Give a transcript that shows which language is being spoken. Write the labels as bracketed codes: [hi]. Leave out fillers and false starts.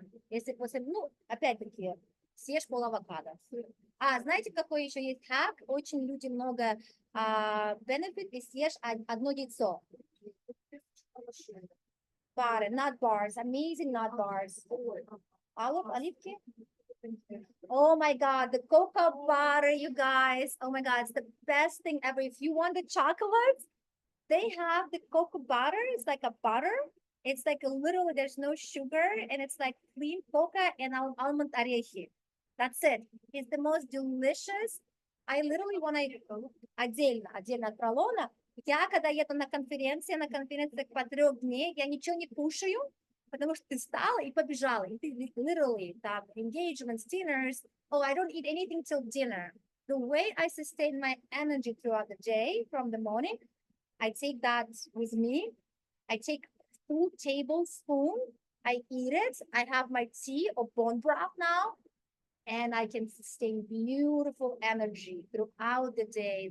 [ru] Если после, ну, опять-таки, съешь пол авокадо. Знаете, какой еще есть хак? Очень люди много benefit, и съешь одно яйцо. [en] Bars, nut bars, amazing nut bars. [ru] Оливки? [en] Oh my God, the cocoa butter, you guys. Oh my God, it's the best thing ever. If you want the chocolate, they have the cocoa butter. It's like a butter. It's like a little, there's no sugar, and it's like clean cocoa and almond орехи. That's it. It's the most delicious. I literally, when I [ru] отдельно от пролона, я когда еду на конференциях по 3 дней, я ничего не кушаю, потому что ты встала и побежала. И ты [en] literally, там, engagements, dinners. Oh, I don't eat anything till dinner. The way I sustain my energy throughout the day from the morning, I take that with me. I take a full tablespoon. I eat it. I have my tea or bone broth now. And I can sustain beautiful energy throughout the day.